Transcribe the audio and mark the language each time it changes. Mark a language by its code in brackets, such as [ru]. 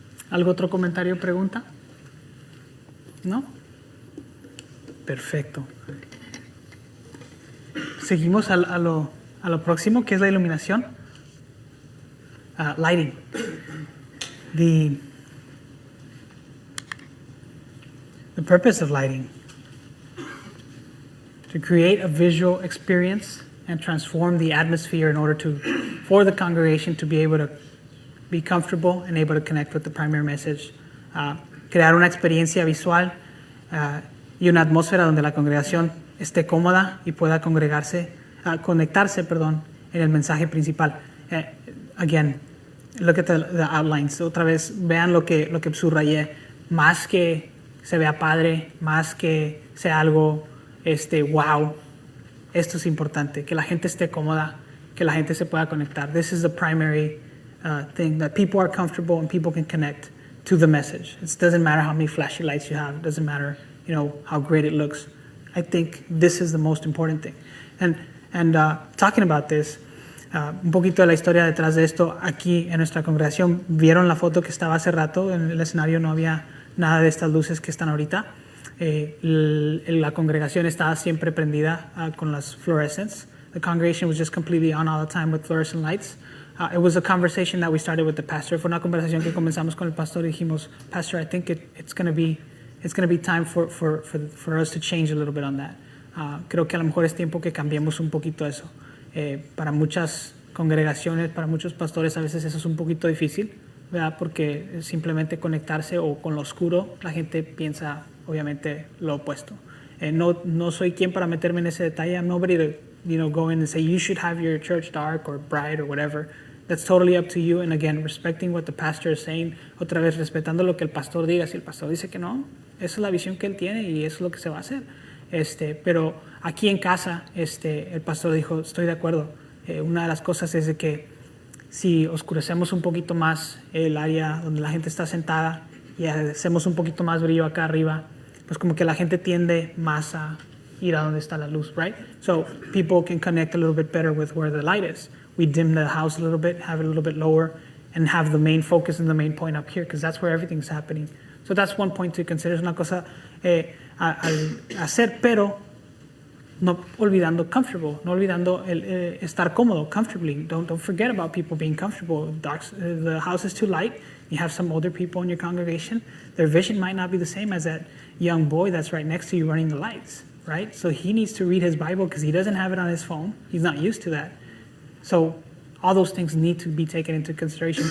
[es] ¿Algo otro comentario o pregunta? ¿No? Perfecto. Seguimos a lo próximo, que es la iluminación. [en] Lighting. The purpose of lighting, to create a visual experience and transform the atmosphere in order for the congregation to be able to be comfortable and able to connect with the primary message. [es] Crear una experiencia visual y una atmósfera donde la congregación esté cómoda y pueda conectarse, en el mensaje principal. [en] Again, look at the outlines. [es] Otra vez, vean lo que subrayé. Más que se vea padre, más que sea algo wow. Esto es importante, que la gente esté cómoda, que la gente se pueda conectar. [en] This is the primary thing, that people are comfortable and people can connect to the message. It doesn't matter how many flashy lights you have. It doesn't matter, how great it looks. I think this is the most important thing. And talking about this, [es] un poquito de la historia detrás de esto, aquí en nuestra congregación, vieron la foto que estaba hace rato, en el escenario no había nada de estas luces que están ahorita. La congregación estaba siempre prendida con las fluorescents. [en] The congregation was just completely on all the time with fluorescent lights. It was a conversation that we started with the pastor. [es] Fue una conversación que comenzamos con el pastor y dijimos, Pastor, [en] I think it's going to be time for us to change a little bit on that. [es] Creo que a lo mejor es tiempo que cambiemos un poquito eso. Para muchas congregaciones, para muchos pastores a veces eso es un poquito difícil, ¿verdad? Porque simplemente conectarse o con lo oscuro, la gente piensa obviamente lo opuesto. No soy quien para meterme en ese detalle. [en] I'm nobody to go in and say you should have your church dark or bright or whatever. That's totally up to you. And again, respecting what the pastor is saying. [es] Otra vez, respetando lo que el pastor diga. Si el pastor dice que no, esa es la visión que él tiene y eso es lo que se va a hacer. Pero aquí en casa, el pastor dijo, estoy de acuerdo. Una de las cosas es de que si oscurecemos un poquito más el área donde la gente está sentada y hacemos un poquito más brillo acá arriba, pues como que la gente tiende más a ir a donde está la luz, right? [en] So people can connect a little bit better with where the light is. We dim the house a little bit, have it a little bit lower, and have the main focus and the main point up here, because that's where everything's happening. So that's one point to consider. [es] Es una cosa al hacer, pero no olvidando comfortable, no olvidando estar cómodo, comfortably. [en] Don't forget about people being comfortable. The house is too light. You have some older people in your congregation. Their vision might not be the same as that young boy that's right next to you running the lights, right? So he needs to read his Bible because he doesn't have it on his phone. He's not used to that. So all those things need to be taken into consideration.